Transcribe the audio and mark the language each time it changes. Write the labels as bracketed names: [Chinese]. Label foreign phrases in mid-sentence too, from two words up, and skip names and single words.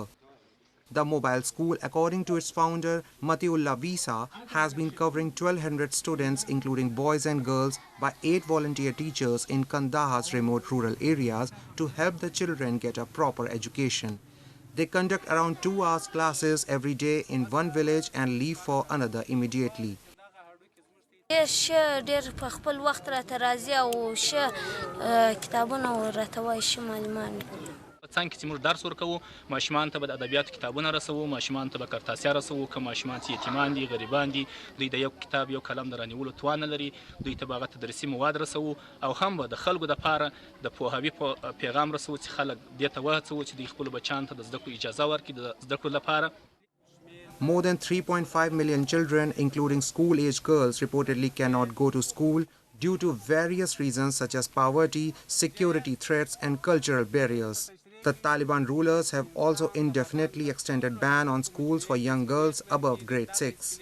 [English] The mobile school, according to its founder Matiullah Visa, has been covering 1,200 students, including boys and girls, by 8 volunteer teachers in Kandahar's remote rural areas to help the children get a proper education. They conduct around 2 hours classes every day in one village and leave for another immediately. [Pashto] څنګه چې موږ درس ورکوو ماشومان ته به د ادبیاتو کتابونه رسوو ماشومان ته به کرتاسیا رسوو که ماشومان چې یتیمان دي غریبان دي دوی د یو کتاب یو قلم د رانیولو توان نه لري دوی ته به هغه تدریسي مواد رسوو او هم به د خلکو دپاره د پوهاوي پیغام رسوو چې خلک دې ته وهڅوو چې دوی خپلو بچیانو ته د زده کړو اجازه ورکړي د زده کړو لپاره. [English] More than 3.5 million children, including school-age girls, reportedly cannot go to school due to various reasons such as poverty, security threats and cultural barriers. The Taliban rulers have also indefinitely extended ban on schools for young girls above grade 6.